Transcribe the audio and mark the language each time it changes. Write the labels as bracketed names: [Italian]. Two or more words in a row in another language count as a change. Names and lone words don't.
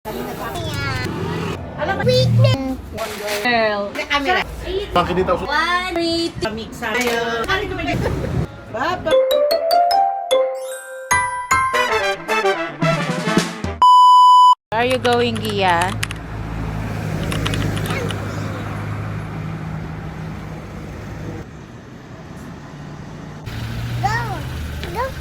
[Filipino] Alam mo, weakness. Girl. Camera. Bakit dito? 1, 3, Mix tayo. Ano ko ba? Baba. [English] Where are you going, Gia? Go! Go!